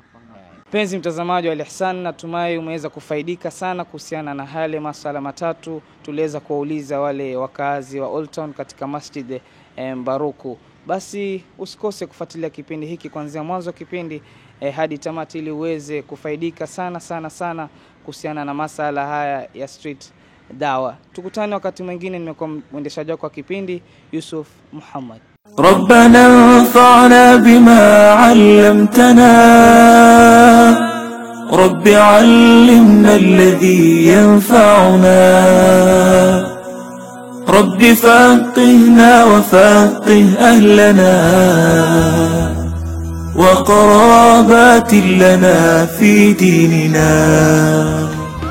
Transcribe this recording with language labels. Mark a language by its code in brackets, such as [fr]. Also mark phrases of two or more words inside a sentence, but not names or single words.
[sw] Mpenzi mtazamaji wa Al-Ihsan, natumai umeweza kufaidika sana kuhusiana na hale masala matatu tuliweza kuwauliza wale wakazi wa Old Town katika Masjid Mbaruku. Basi usikose kufuatilia kipindi hiki kuanzia mwanzo kipindi hadi tamati ili uweze kufaidika sana kuhusiana na masala haya ya street dawa. Tukutane wakati mwingine. Nimekuwa mwendeshaji wako wa kipindi Yusuf Muhammad. [ar] ربنا انفعنا بما علمتنا رب علمنا الذي ينفعنا رب فقهنا وفقه أهلنا وقرابات لنا في ديننا